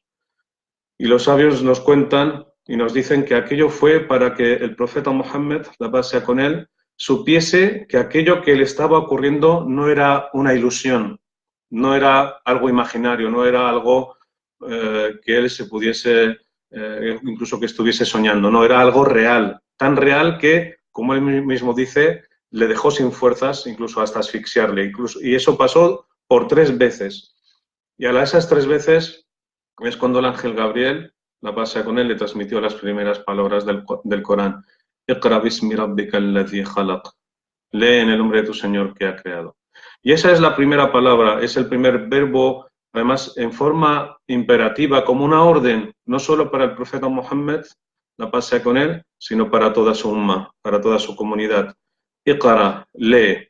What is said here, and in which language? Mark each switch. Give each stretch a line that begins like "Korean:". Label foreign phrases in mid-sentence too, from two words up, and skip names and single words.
Spanish: Y los sabios nos cuentan y nos dicen que aquello fue para que el profeta Muhammad, la paz sea con él, supiese que aquello que le estaba ocurriendo no era una ilusión, no era algo imaginario, no era algo que él se pudiese, incluso que estuviese soñando, no, era algo real, tan real que, como él mismo dice, le dejó sin fuerzas, incluso hasta asfixiarle, y eso pasó por 3 veces. Y a esas 3 veces es cuando el ángel Gabriel, la paz sea con él, le transmitió las primeras palabras del Corán.
Arabic: اقرأ باسم ربك الذي خلق.
Spanish: Lee en el nombre de tu Señor que ha creado. Y esa es la primera palabra, es el primer verbo, además en forma imperativa, como una orden, no solo para el profeta Muhammad, la paz sea con él, sino para toda su umma, para toda su comunidad. Iqra, lee.